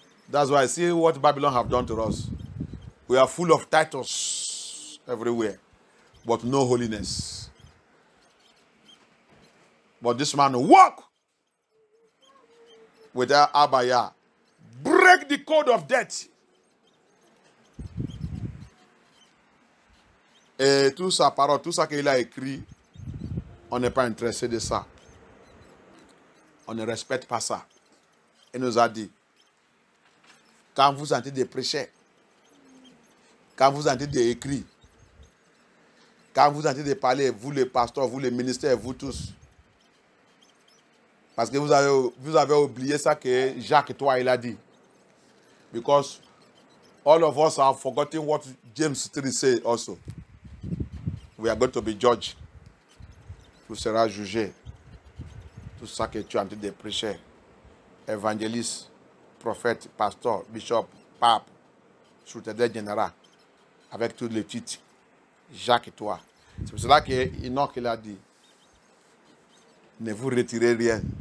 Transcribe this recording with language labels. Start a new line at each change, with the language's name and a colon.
English: That's why I see what Babylon have done to us. We are full of titles everywhere, but no holiness. But this man walk with Abaya, break the code of death.
French: Et toute sa parole, tout ça qu'il a écrit, on n'est pas intéressé de ça. On ne respecte pas ça. Il nous a dit, quand vous sentez des prêcheurs, quand vous sentez des écrits, quand vous sentez de parler, vous les pasteurs, vous les ministères, vous tous, parce que vous avez oublié ça que Jacques et toi, il a dit.
English: Because all of us have forgotten what James 3 said also. We are going to be judged.
French: Tu seras jugé. Tout ça que tu es en train de prêcher. Évangéliste, prophète, pasteur, bishop, pape, secrétaire général. Avec tous les titres. Jacques et toi. C'est pour cela qu'Enoch il a dit. Ne vous retirez rien.